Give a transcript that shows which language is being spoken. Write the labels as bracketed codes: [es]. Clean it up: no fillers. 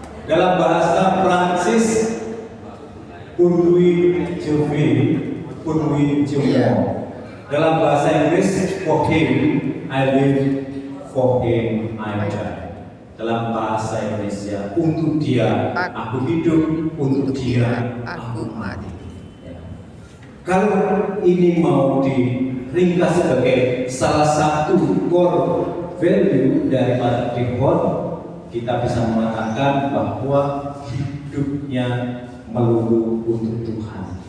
[id] Dalam bahasa Prancis, [fr] pour lui je vis, pour lui je meurs. [id] Dalam bahasa Inggris, [en] for him I live, for him I die. [id] Dalam bahasa Indonesia, untuk dia aku hidup, untuk dia aku mati. Kalau ini mau diringkas sebagai salah satu core value dari Pater Deon, kita bisa mengatakan bahwa hidupnya melulu untuk Tuhan.